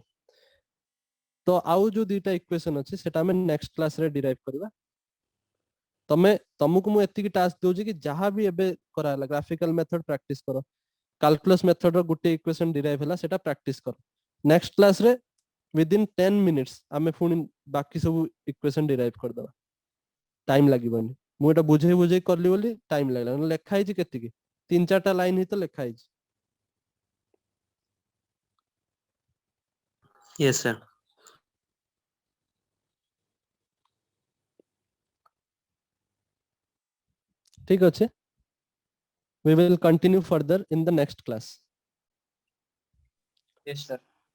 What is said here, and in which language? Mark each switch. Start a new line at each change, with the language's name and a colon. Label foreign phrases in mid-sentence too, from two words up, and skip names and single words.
Odia: ତ ଆଉ ଯୋଉ ଦିଟା ଇକ୍वेସନ ଅଛି ସେଟା ଆମେ
English: next class
Odia: ରେ ଡିରାଇଭ୍ କରିବା। ତମକୁ ମୁଁ ଏତିକି ଟାସ୍କ ଦଉଛି କି ଯାହା ବି ଏବେ କରାହେଲା
English: graphical method practice
Odia: କର,
English: calculus method
Odia: ର ଗୋଟେ ଇକ୍वेସନ ଡିରାଇଭ୍ ହେଲା ସେଟା ପ୍ରାକ୍ଟିସ କର।
English: next class
Odia: ରେ
English: within 10 minutes
Odia: ଆମେ ପୁଣି ବାକି ସବୁ ଇକ୍वेସନ ଡିରାଇଭ୍ କରିଦବା, ଟାଇମ ଲାଗିବନି। ମୁଁ ଏଟା ବୁଝେଇ ବୁଝେଇ କଲି ବୋଲି ଟାଇମ ଲାଗିଲା, ଲେଖା ହେଇଛି କେତିକି 3-4ଟା ଲାଇନ ହିଁ ତ ଲେଖା ହେଇଛି।
English: Yes sir.
Odia: ठीक ଅଛି,
English: we will continue further in the next class. yes sir.